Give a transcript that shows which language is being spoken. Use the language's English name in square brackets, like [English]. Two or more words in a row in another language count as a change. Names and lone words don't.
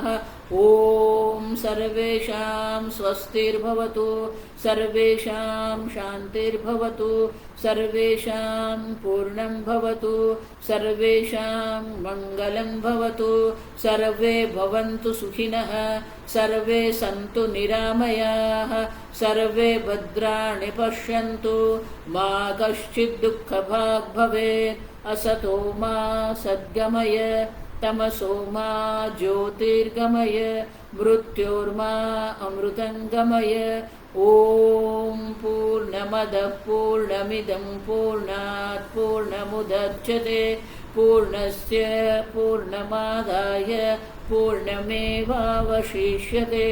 [Sanskrit] ઓમ સર્વેષાં સ્વસ્તિર્ભવતુ સર્વેષાં શાંતિર્ભવતુ સર્વેષાં પૂર્ણં ભવતુ સર્વેષાં મંગલં ભવતુ સર્વે ભવन्तુ સુખિનઃ સર્વે સन्तુ નિરામયાઃ સર્વે ભદ્રાણિ પશ્યन्तુ મા કશ્ચિत् દુઃખભાગ્ ભવેत्. असतो मा सद्गमय तमसो मा ज्योतिर्गमय मृत्योर्मा अमृतङ्गमय. ओम पूर्णमदः पूर्णमिदं पूर्णात् पूर्णमुदच्यते पूर्णस्य पूर्णमादाय पूर्णमेवावशिष्यते.